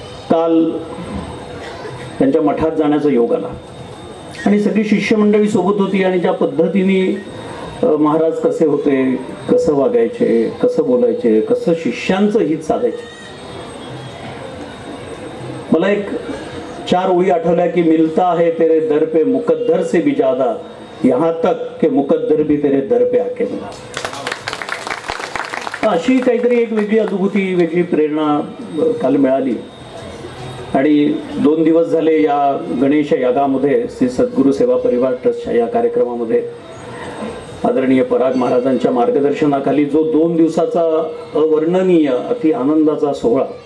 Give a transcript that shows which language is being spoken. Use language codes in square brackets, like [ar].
[mr] काल त्यांच्या मठात जाण्याचा योग आला आणि सगळी शिष्यमंडळी सोबत होती आणि ज्या पद्धतीने महाराज कसे होते, कसं वागायचे, कसं बोलायचे, कसं शिष्यांचं हित साधायचे. मला एक 4 ओळी आठवल्या की [hi] मिलता है तेरे दर पे मुकद्दर से भी ज्यादा, यहाँ तक के मुकद्दर भी तेरे दर पे आके मिला. [mr] अशी काहीतरी एक वेगळी अनुभूती, वेगळी प्रेरणा काल मिळाली आणि 2 दिवस झाले या गणेश यागामध्ये श्री सद्गुरू सेवा परिवार ट्रस्टच्या या कार्यक्रमामध्ये आदरणीय पराग महाराजांच्या मार्गदर्शनाखाली जो 2 दिवसाचा अवर्णनीय अति आनंदाचा सोहळा,